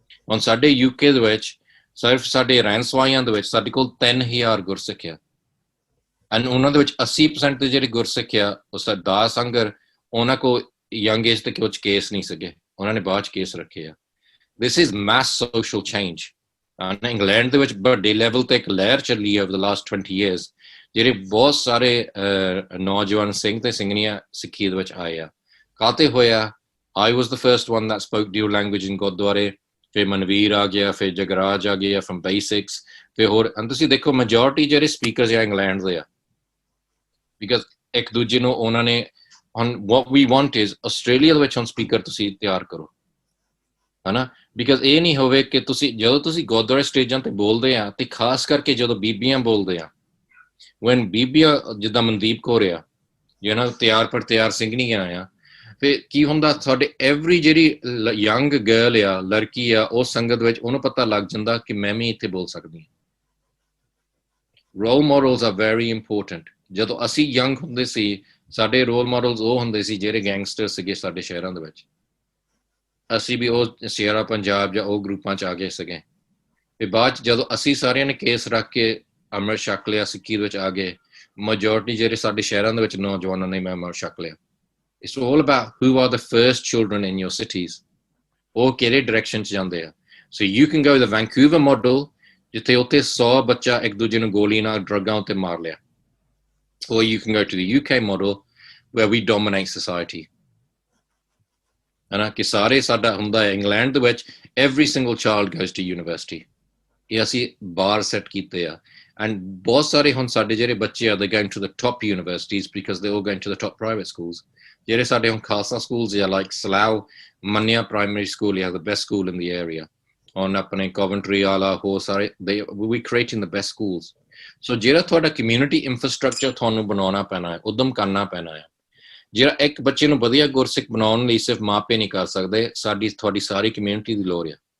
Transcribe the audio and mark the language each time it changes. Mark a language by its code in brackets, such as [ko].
[pa] ਹੁਣ ਸਾਡੇ UK ਦੇ ਵਿੱਚ ਸਿਰਫ ਸਾਡੇ ਰਹਿਣ ਸਵਾਈਆਂ ਦੇ ਵਿੱਚ ਸਾਡੇ ਕੋਲ 3000 ਗੁਰਸਿੱਖ ਆ, ਐਂਡ ਉਹਨਾਂ ਦੇ ਵਿੱਚ 80% ਦੇ ਜਿਹੜੇ ਗੁਰਸਿੱਖ ਆ ਉਹ ਸਰਦਾਰ ਸੰਗਰ, ਉਹਨਾਂ ਕੋਲ ਯੰਗ ਏਜ ਤੇ ਕੁਝ ਕੇਸ ਨਹੀਂ ਸੀਗੇ, ਉਹਨਾਂ ਨੇ ਬਾਅਦ 'ਚ ਕੇਸ ਰੱਖੇ ਆ। [en] This is mass social change. [pa] England ਦੇ ਵਿੱਚ ਵੱਡੇ ਲੈਵਲ ਤੇ ਇੱਕ ਲਹਿਰ ਚੱਲੀ [en] over the last 20 years, [pa] ਜਿਹੜੇ ਬਹੁਤ ਸਾਰੇ ਨੌਜਵਾਨ ਸਿੰਘ ਤੇ ਸਿੰਘਣੀਆਂ ਸਿੱਖੀ ਦੇ ਵਿੱਚ ਆਏ ਆ। ਕਾਤੇ ਹੋਇਆ? [en] I was the first one that spoke dual language in [pa] ਗੁਰਦੁਆਰੇ, ਫਿਰ ਮਨਵੀਰ ਆ ਗਿਆ, ਫਿਰ ਜਗਰਾਜ ਆ ਗਿਆ from basics, ਫਿਰ ਹੋਰ। ਤੁਸੀਂ ਦੇਖੋ ਮੈਜੋਰਿਟੀ ਜਿਹੜੇ ਸਪੀਕਰਸ ਆ ਇੰਗਲੈਂਡ ਦੇ ਆ, ਬਿਕਾਜ਼ ਇੱਕ ਦੂਜੇ ਨੂੰ ਉਹਨਾਂ ਨੇ ਹੁਣ [en] what we want is [pa] Australia ਦੇ ਵਿੱਚ ਹੁਣ ਸਪੀਕਰ ਤੁਸੀਂ ਤਿਆਰ ਕਰੋ, ਹਨਾ। ਬਿਕਾਜ਼ ਇਹ ਨਹੀਂ ਹੋਵੇ ਕਿ ਤੁਸੀਂ ਜਦੋਂ ਤੁਸੀਂ ਗੁਰਦੁਆਰੇ ਸਟੇਜਾਂ ਤੇ ਬੋਲਦੇ ਆ, ਤੇ ਖਾਸ ਕਰਕੇ ਜਦੋਂ ਬੀਬੀਆਂ ਬੋਲਦੇ ਆ, when ਬੀਬੀਆਂ ਜਿੱਦਾਂ ਮਨਦੀਪ ਕੌਰ ਆ, ਜਿਹਨਾਂ ਤਿਆਰ ਪਰ ਤਿਆਰ ਸਿੰਘਣੀਆਂ ਆ, ਫਿਰ ਕੀ ਹੁੰਦਾ ਸਾਡੇ ਐਵਰੀ ਜਿਹੜੀ ਯੰਗ ਗਰਲ ਆ, ਲੜਕੀ ਆ, ਉਹ ਸੰਗਤ ਵਿੱਚ ਉਹਨੂੰ ਪਤਾ ਲੱਗ ਜਾਂਦਾ ਕਿ ਮੈਂ ਵੀ ਇੱਥੇ ਬੋਲ ਸਕਦੀ ਹਾਂ। [en] Role models are very important. [pa] ਜਦੋਂ ਅਸੀਂ ਯੰਗ ਹੁੰਦੇ ਸੀ, ਸਾਡੇ ਰੋਲ ਮਾਡਲਸ ਉਹ ਹੁੰਦੇ ਸੀ ਜਿਹੜੇ ਗੈਂਗਸਟਰ ਸੀਗੇ ਸਾਡੇ ਸ਼ਹਿਰਾਂ ਦੇ ਵਿੱਚ। ਅਸੀਂ ਵੀ ਉਹ ਸ਼ੇਰਾ ਪੰਜਾਬ ਜਾਂ ਉਹ ਗਰੁੱਪਾਂ 'ਚ ਆ ਗਏ ਸੀਗੇ। ਫਿਰ ਬਾਅਦ 'ਚ ਜਦੋਂ ਅਸੀਂ ਸਾਰਿਆਂ ਨੇ ਕੇਸ ਰੱਖ ਕੇ ਅੰਮ੍ਰਿਤ ਛਕ ਲਿਆ, ਸਿੱਖੀ ਦੇ ਵਿੱਚ ਆ ਗਏ, ਮੈਜੋਰਿਟੀ ਜਿਹੜੇ ਸਾਡੇ ਸ਼ਹਿਰਾਂ ਦੇ ਵਿੱਚ ਨੌਜਵਾਨਾਂ ਨੇ ਮੈਂ ਅੰਮ੍ਰਿਤ ਛਕ ਲਿਆ। [en] It's all about who are the first children in your cities. [pa] ਉਹ ਕਿਹੜੇ ਡਾਇਰੈਕਸ਼ਨ 'ਚ ਜਾਂਦੇ ਆ। [en] So you can go the Vancouver model, [pa] ਜਿੱਥੇ ਉੱਥੇ 100 ਬੱਚਾ ਇੱਕ ਦੂਜੇ ਨੂੰ ਗੋਲੀ ਨਾਲ ਡਰੱਗਾਂ ਉੱਤੇ ਮਾਰ ਲਿਆ। [en] Or you can go to the UK model where we dominate society. [pa] ਹਨਾ, ਕਿ ਸਾਰੇ ਸਾਡਾ ਹੁੰਦਾ ਹੈ ਇੰਗਲੈਂਡ ਦੇ ਵਿੱਚ [en] every single child goes to university. [pa] ਇਹ ਅਸੀਂ ਬਾਰ ਸੈੱਟ ਕੀਤੇ ਆ। [en] And [pa] ਬਹੁਤ ਸਾਰੇ ਹੁਣ ਸਾਡੇ ਜਿਹੜੇ ਬੱਚੇ ਆ, [en] they're going to the top universities because they're all going to the top private schools. [pa] ਜਿਹੜੇ ਸਾਡੇ ਹੁਣ ਖਾਲਸਾ ਸਕੂਲਸ ਆ, ਲਾਈਕ ਸਲਾਓ ਮੰਨਿਆ ਪ੍ਰਾਇਮਰੀ ਸਕੂਲ ਆ, [en] the best school in the area. [pa] ਹੁਣ ਆਪਣੇ ਕੋਵੈਂਟਰੀ ਵਾਲਾ, ਹੋਰ ਸਾਰੇ [en] we creating the best schools. [pa] So ਜਿਹੜਾ ਤੁਹਾਡਾ ਕਮਿਊਨਿਟੀ ਇਨਫਰਾਸਟ੍ਰਕਚਰ ਤੁਹਾਨੂੰ ਬਣਾਉਣਾ ਪੈਣਾ ਹੈ, ਉਦਮ ਕਰਨਾ ਪੈਣਾ ਹੈ। ਜਿਹੜਾ ਇੱਕ ਬੱਚੇ ਨੂੰ ਵਧੀਆ ਗੁਰਸਿੱਖ ਬਣਾਉਣ ਲਈ ਸਿਰਫ ਮਾਪੇ ਨਹੀਂ ਕਰ ਸਕਦੇ, ਤੁਹਾਡੀ ਸਾਰੀ ਕਮਿਊਨਿਟੀ ਦੀ ਲੋੜ ਆ।